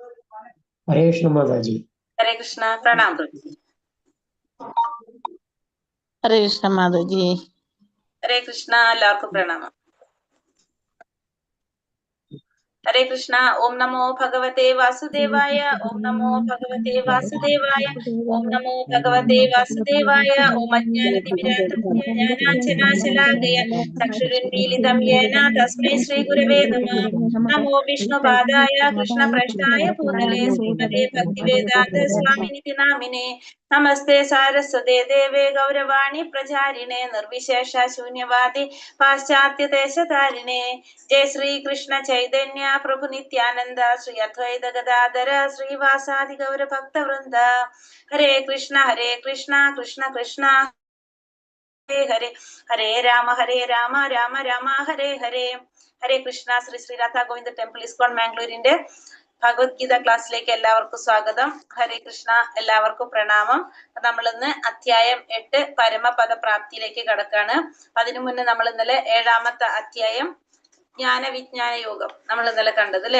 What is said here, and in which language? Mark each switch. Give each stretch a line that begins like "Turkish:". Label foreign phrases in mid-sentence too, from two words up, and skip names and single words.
Hindi: हरे कृष्ण माता जी। हरे कृष्णा। प्रणाम प्रभु। हरे कृष्ण माधव जी। हरे कृष्णा।
Malayalam: എല്ലാവർക്കും പ്രണാമം.
Hindi: हरे कृष्णा.
Sanskrit: ओम नमो भगवते वासुदेवाय. ओम नमो भगवते वासुदेवाय. ओम नमो भगवते वासुदेवाय. ओम अज्ञानतिमिरान्धस्य ज्ञानाञ्जनाशलाकय चक्षुरुन्मीलितं येन तस्मै श्रीगुरवे नमः. नमो विष्णुपादाय कृष्णप्रेष्ठाय भूतले श्रीमते भक्तिवेदान्त स्वामिनिति नामिने. नमस्ते सारस्वते देवे गौरवाणी प्रचारिणे निर्विशेष शून्यवादी पाश्चात्य देशधारिणे. जय श्री कृष्ण चैतन्य प्रभु नित्यानंद श्री अद्वैत गदाधर श्रीवासादि गौर भक्त वृंद. हरे कृष्ण कृष्ण कृष्ण हरे हरे, हरे राम राम राम हरे हरे.
Malayalam: ഹരേ കൃഷ്ണ. ശ്രീ ശ്രീ രാധാ ഗോവിന്ദ ടെമ്പിൾ ഇസ്കോൺ മാംഗ്ലൂരിന്റെ ഭഗവത്ഗീത ക്ലാസ്സിലേക്ക് എല്ലാവർക്കും സ്വാഗതം. ഹരേ കൃഷ്ണ. എല്ലാവർക്കും പ്രണാമം. നമ്മൾ ഇന്ന് അധ്യായം 8 പരമപദ പ്രാപ്തിയിലേക്ക് കടക്കാണ്. അതിനു മുന്നേ നമ്മൾ ഇന്നലെ 7ാമത്തെ അധ്യായം ജ്ഞാന വിജ്ഞാന യോഗം നമ്മൾ ഇന്നലെ കണ്ടത് അല്ലെ.